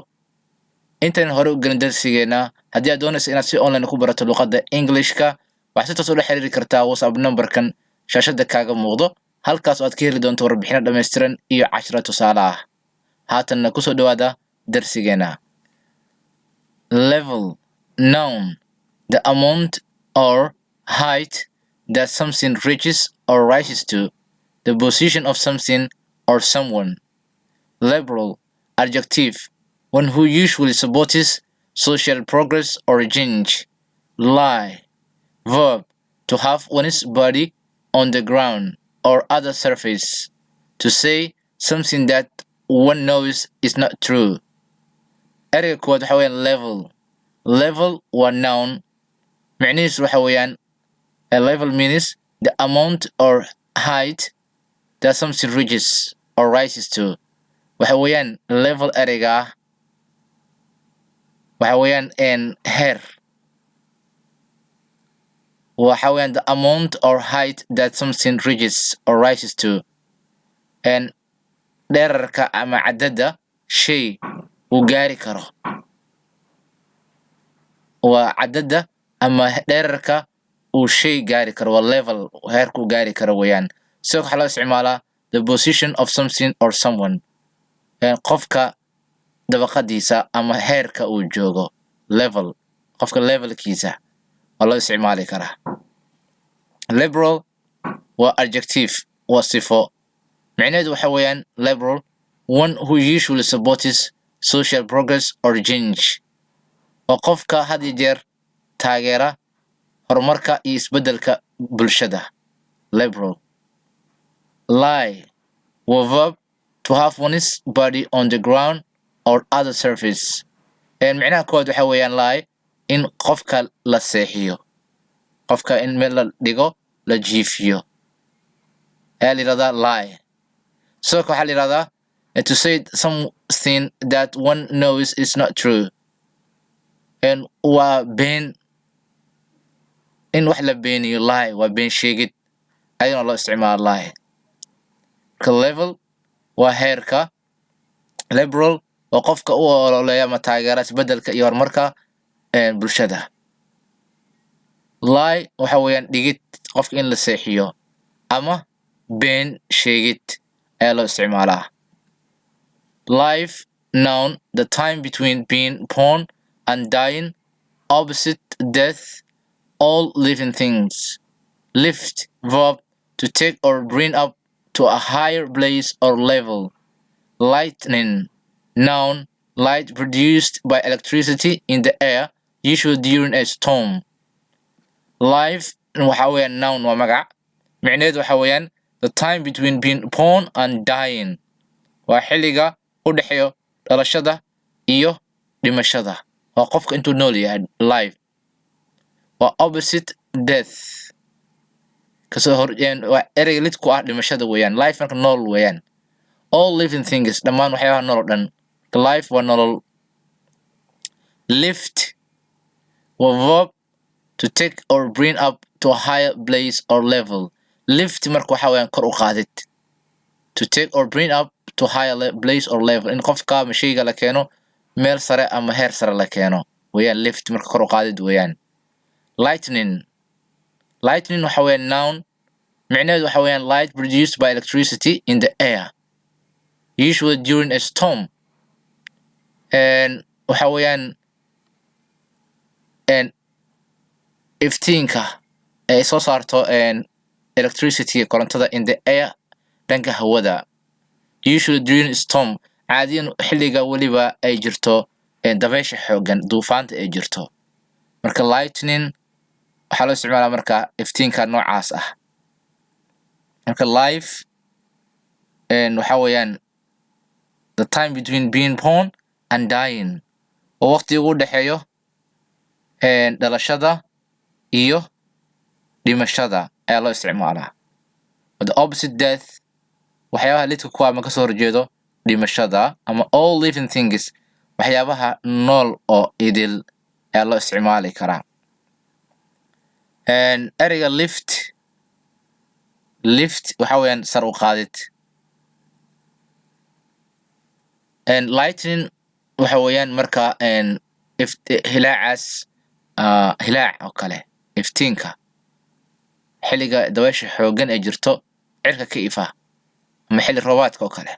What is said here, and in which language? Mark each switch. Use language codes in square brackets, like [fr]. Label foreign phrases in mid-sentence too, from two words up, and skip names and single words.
[so] Intaan hore u gelin darsigeena, haddii aad doonayso inaad si online ku barato luqadda Englishka, waxaad si toos ula xiriiri kartaa WhatsApp numberkan shaashada kaaga muuqdo. Halkaas oo aad ka heli doonto warbixino dhammaystiran iyo casharo tusaale ah. Haatanna kusoo dhawaada darsigeena. [en] Level, noun, the amount or height that something reaches or rises to, the position of something or someone. Liberal, adjective, one who usually supports social progress or change. Lie, verb, to have one's body on the ground or other surface, to say something that one knows is not true. [so] Ereyga koowaad waxa weeyaan level. Level waa noun. Micnihiisu waxa weeyaan [en] a level means the amount or height that something reaches or rises to. [so] Waxa weeyaan level ereyga ah waxa weeyaan heer. Waxa weeyaan [en] the amount or height that something reaches or rises to. [so] Dhererka ama cadada shay uu gaari karo. Waa cadada ama dhererka uu shay gaari karo waa level heerku gaari karo weeyaan. Sidoo kale waxaa loo isticmaalaa [en] the position of something or someone. [so] Qofka dabaqadiisa ama heerka uu joogo level. Qofka levelkiisa waa loo isticmaali karaa. Liberal waa adjective waa sifo. Micnaheedu waxa weeyaan [en] liberal, one who usually supports social progress or change. [so] Waa qofka had iyo jeer taageera horumarka iyo isbeddelka bulshada. Liberal. [en] Lie waa verb, to have one's body on the ground or other surface. [so] Micnaha koowaad waxa weeyaan lie, in qofka la seexiyo. Qofka in meel la dhigo la jiifiyo ayaa la yidhahdaa lie. Sidoo kale waxaa la yidhahdaa [en] to say something that one knows is not true. [so] Waa been, in wax la beeniyo lie waa been sheegid ayadana loo isticmaala lie. Marka level waa heerka. Liberal waa qofka u ololeeya ama taageera isbeddelka iyo horumarka bulshada. Lie waxa weeyaan dhigid, qofka in la seexiyo ama been sheegid ayaa loo isticmaalaa. [en] Life, noun, the time between being born and dying, opposite death, all living things. Lift, verb, to take or bring up to a higher place or level. Lightning, noun, light produced by electricity in the air, usually during a storm. [so] Life waxa weeyaan noun waa magac. Micnaheedu waxa weeyaan [en] the time between being born and dying. [so] Waa xilliga u dhexeeyo dhalashada iyo dhimashada. Waa qofka intuu nool yahay life. Waa [en] opposite death. [so] Waa ereyga lid ku ah dhimashada weeyaan. Life marka nool weeyaan. [en] All living things, [so] dhammaan waxyaabaha nolol dhan. Life waa nolol. [en] Lift waa verb, to take or bring up to a higher place or level. [so] Lift marka waxa weeyaan kor u qaadid. [en] To take or bring up to higher place or level. [so] In qofka ama shayga la keeno meel sare ama heer sare la keeno weeyaan lift marka kor u qaadid weeyaan. [en] Lightning. [so] Lightning waxa weeyaan noun. Micnaheedu waxa weeyaan [en] light produced by electricity in the air, usually during a storm. [so] Waxa weeyaan iftiinka ay soo saarto electricity korontada [en] in the air [so] dhanka hawada, [en] usually during a storm. [so] Caadiyan xilliga weliba ay jirto dabaysha xooggan, duufaanta ay jirto. Marka lightning waxaa loo isticmaalaa marka iftiinka noocaas ah. [en] Marka life [so] waxa weeyaan [en] the time between being born and dying. [so] oo waqtiga u dhexeeyo dhalashada iyo dhimashada ayaa loo isticmaalaa. [en] The opposite death [so] waxyaabaha lidka ku ama kasoo horjeedo dhimashada ama [en] all living things [so] waxyaabaha nool oo idil ayaa loo isticmaali karaa. Ereyga lift waxa weeyaan sar u qaadid. Lightning waxa weeyaan marka hilaacaas hilaac oo kale iftiinka xilliga dabaysha xooggan ay jirto cirka ka ifa ama xilli roobaadka oo kale.